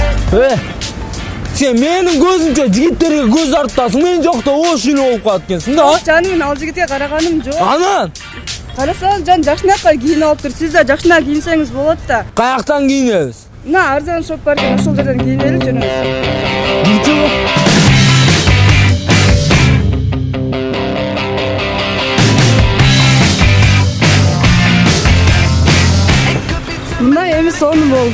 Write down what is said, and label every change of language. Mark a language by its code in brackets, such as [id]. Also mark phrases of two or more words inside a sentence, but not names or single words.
[ky] Сен менин көзүмчө жигиттерге көз арттасың, men жокто ошуну болуп калат экенсиң да. Жаным, ал жигитке караганым жок. Анан Карасаңыз, жан жакшынакай кийинип алыптыр. Сиз да жакшынак кийинсеңиз болот да. каяктан кийинебиз? Мына арзан шоп бар экен, ошол жерден кийинели жүрүңүз. Жүрчү. Мындай эми сонун болду.